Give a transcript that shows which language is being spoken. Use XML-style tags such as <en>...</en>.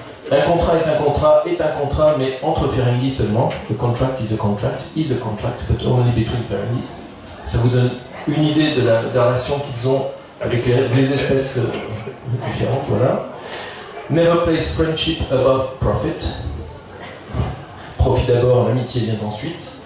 <fr>Un contrat est un contrat, mais entre Ferengi seulement.</fr> <en>The contract is a contract, but only between Ferengis.</en> <fr>Ça vous donne une idée de la relation qu'ils ont avec les espèces différentes, voilà.</fr> <en>Never place friendship above profit.</en> <fr>Profit d'abord, l'amitié vient ensuite.</fr>